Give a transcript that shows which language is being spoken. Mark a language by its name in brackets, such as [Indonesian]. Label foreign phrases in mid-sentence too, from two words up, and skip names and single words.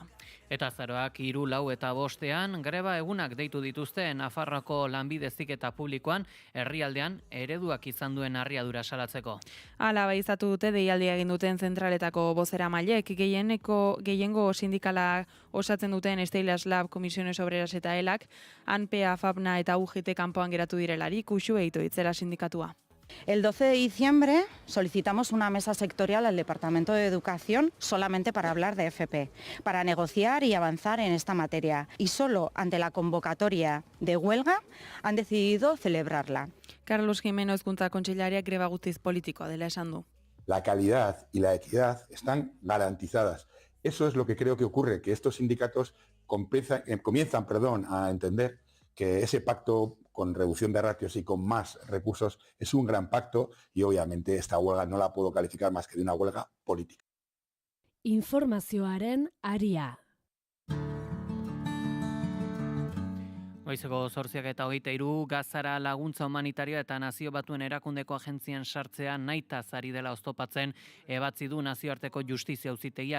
[Basque] Eta azaroak 3, 4 eta 5 greba egunak deitu dituzte Nafarroako lanbide heziketa publikoan herrialdean ereduak izan duen harriadura salatzeko. Hala baizatu dute deialdia egin duten zentraletako bozeramailek, gehiengo sindikala osatzen duten Steilas Lab, Comisiones Obreras eta ELAK, ANPA, FAPNA eta UGT kanpoan geratu direlarik, Uxu Eito itzela sindikatua. [Spanish] El 12 de diciembre solicitamos una mesa sectorial al Departamento de Educación solamente para hablar de FP, para negociar y avanzar en esta materia. Y solo ante la convocatoria de huelga han decidido celebrarla. [Basque] Carlos Jimeno hezkuntza kontseilariak greba guztiz politikoa dela esan du. [Spanish] La calidad y la equidad están garantizadas. Eso es lo que creo que ocurre, que estos sindicatos comienzan a entender que ese pacto con reducción de ratios y con más recursos es un gran pacto y obviamente esta huelga no la puedo calificar más que de una huelga política. [Basque] Informazioaren aria. Goizeko 8:23 Gazara laguntza humanitarioa eta Nazio Batuen Erakundeko agentzian sartzea nahitaz ari dela oztopatzen ebatzi du Nazioarteko Justizia Auzitegia.